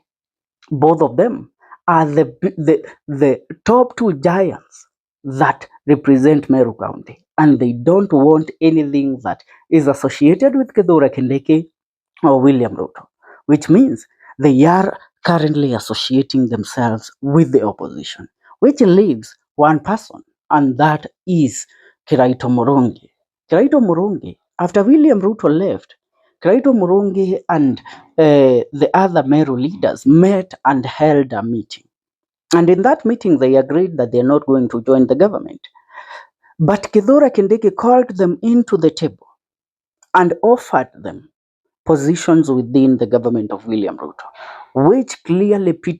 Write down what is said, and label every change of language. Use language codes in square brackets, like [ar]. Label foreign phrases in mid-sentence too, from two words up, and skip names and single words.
[en] Both of them are the top 2 giants that represent Meru County, and they don't want anything that is associated with Kithure Kindiki or William Ruto, which means they are currently associating themselves with the opposition, which leaves one person, and that is Kiraito Murungi. Kiraito Murungi, after William Ruto left, Kiraito Murungi and the other Meru leaders met and held a meeting. And in that meeting, they agreed that they are not going to join the government. But Kithure Kindiki called them into the table and offered them positions within the government of William Ruto, which clearly Peter